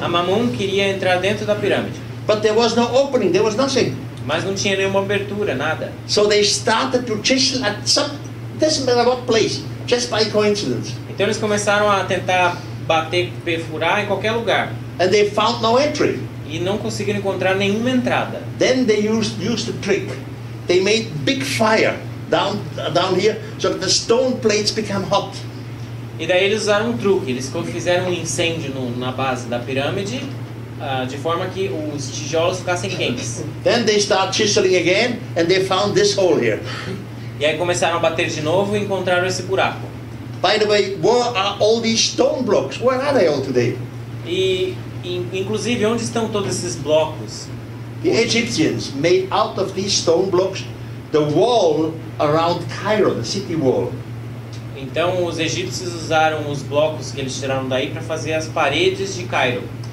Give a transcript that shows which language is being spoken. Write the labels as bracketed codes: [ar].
[pt] Amamun queria entrar dentro da pirâmide. [en] But there was no opening, there was nothing. [pt] Mas não tinha nenhuma abertura, nada. [en] So they started to chisel at some, doesn't matter what place, just by coincidence. [pt] Então eles começaram a tentar bater, perfurar em qualquer lugar. [en] And they found no entry. [pt] E não conseguiram encontrar nenhuma entrada. [en] Then they used the trick. They made big fire down here, so that the stone plates become hot. [pt] E daí eles usaram um truque, eles fizeram um incêndio na base da pirâmide, de forma que os tijolos ficassem quentes. [en] Then they start chiseling again, and they found this hole here. [pt] E aí começaram a bater de novo e encontraram esse buraco. [en] By the way, where are all these stone blocks? Where are they all today? [pt] E inclusive, onde estão todos esses blocos? [en] The Egyptians made out of these stone blocks the wall around Cairo, the city wall. [pt] Então os egípcios usaram os blocos que eles tiraram daí para fazer as paredes de Cairo.